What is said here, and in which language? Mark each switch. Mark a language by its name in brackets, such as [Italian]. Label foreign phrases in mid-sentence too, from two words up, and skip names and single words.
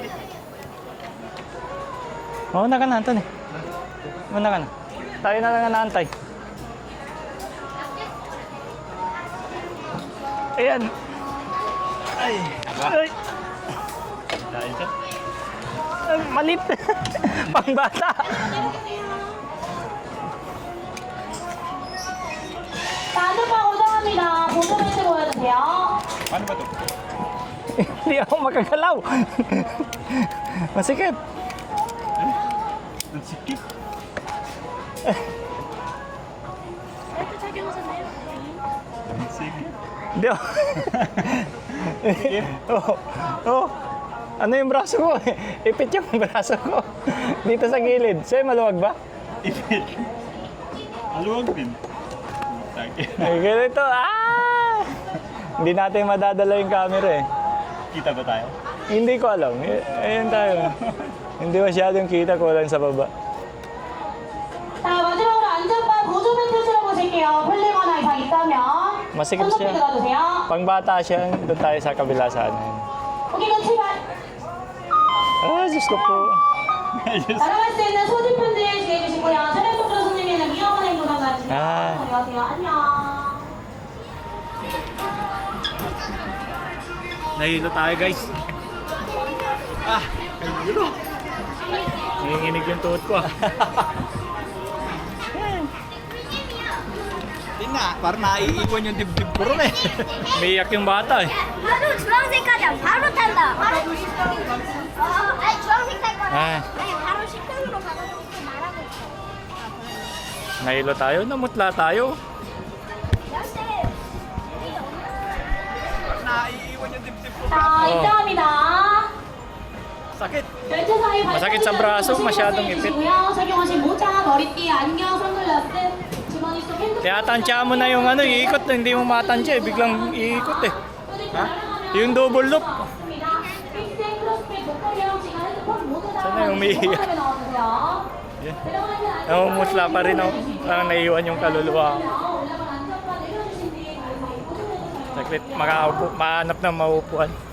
[Filipino] Mauna ka na, Anton eh. Mauna ka na. Tayo na lang naantay. Ayan. Ay. Ay. Dahil ka. Malit. Pangbata. [Korean] 안전판 고정합니다. 보조벨트 보여주세요. [Filipino] Paano ba ito? Hindi ako makagalaw. Masikip. Ang sikip. Ang sikip. Hindi ako. Oh. Oh. Ano yung braso ko? Ipit yung braso ko. Dito sa gilid. Sa'yo maluwag ba? Ipit. Maluwag din. Ay, ganito. Ah! Hindi natin madadala yung camera eh. Kita ba tayo? Hindi ko alam. Ayan tayo. Hindi masyadong kita ko lang sa baba. [Korean] 자, 마지막으로 안전판 보조벨트 실어보실게요. 풀리거나 이상 있다면. [Filipino] Masikip [Korean] 손 높이 [Filipino] siya. [Korean] 들어주세요. [Filipino] Pang bata siya, doon tayo sa kabila sa ano yun. [Korean] 오케이, 그럼 출발. [Filipino] Ah, Diyos ko po. [Korean] 날아갈 수 있는 소지품들 주의해 주시고요. 차량 속도로 손님이나 위험한 행동을 가지세요. 아. 안녕하세요. 안녕. [Filipino] Nahilo tayo guys. Ah, ang gulo. Nanginginig yung tuhod ko. Tingnan nga, parang naiiwan yung dibdib ko ron eh. Umiiyak yung bata eh. [Korean] 바로 주황색까지 바로 탄다. 바로 아니 주황색 탈 거야. Ah, 아니 바로 식당으로 가가지고 또 말하고 있어. [Filipino] nahilo tayo, namutla tayo. [Korean] 역시 [Filipino] Parang naiiwan yung dibdib ko. [Korean] 자, 입장합니다. [Filipino] Sakit. [Korean] 열차 사이 [Filipino] Masakit sa braso, masyadong ipit. [Korean] 착용하신 모자, 머리띠, 안경, 선글라스, 주머니 속 핸드폰. [Filipino] Kaya tansya mo na yung ano, iikot, hindi mo matansya eh, biglang iikot eh. Ha? [English] Yung double loop. [Filipino] sana yung umiiyak? Namumutla pa rin ako. Parang naiiwan yung kaluluwa ko. Saglit, makaupo, mahanap ng maupuan.